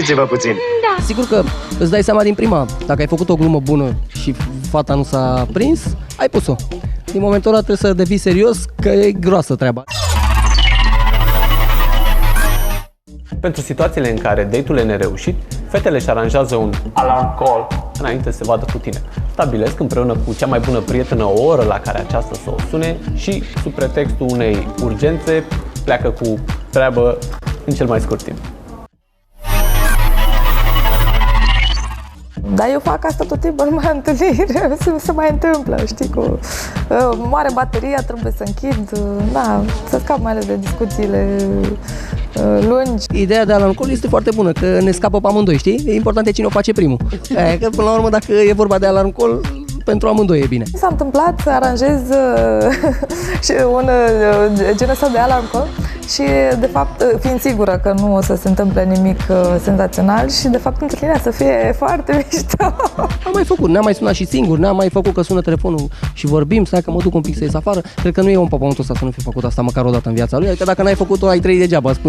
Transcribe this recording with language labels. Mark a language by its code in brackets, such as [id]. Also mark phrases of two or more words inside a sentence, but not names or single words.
[ro] Sigur că îți dai seama din prima, dacă ai făcut o glumă bună și fata nu s-a prins, ai pus-o. Din momentul ăla trebuie să devii serios, că e groasă treaba. Pentru situațiile în care date-ul e nereușit, fetele își aranjează un [en] alarm call [ro] înainte să se vadă cu tine. Stabilesc împreună cu cea mai bună prietenă o oră la care aceasta să o sune și, sub pretextul unei urgențe, pleacă cu treabă în cel mai scurt timp. Dar eu fac asta tot timpul, numai întâlniri, se mai întâmplă, știi, cu mare bateria, trebuie să închid, da, să scap mai ales de discuțiile lungi. Ideea de [en] alarm call [ro] este foarte bună, că ne scapă pe amândoi, știi? E important e cine o face primul. Că până la urmă, dacă e vorba de [en] alarm call, [ro] pentru amândoi e bine. S-a întâmplat să aranjez și un genul ăsta de [en] alarm call [ro] și, de fapt, fiind sigură că nu o să se întâmple nimic senzațional și, de fapt, întâlnirea să fie foarte mișto. Am mai făcut, ne-am mai sunat și singur, ne-am mai făcut că sună telefonul și vorbim, stai că mă duc un pic să ies afară. Cred că nu e om pe pământul ăsta să nu fi făcut asta măcar o dată în viața lui, adică dacă n-ai făcut-o, ai trăit degeaba, spun eu.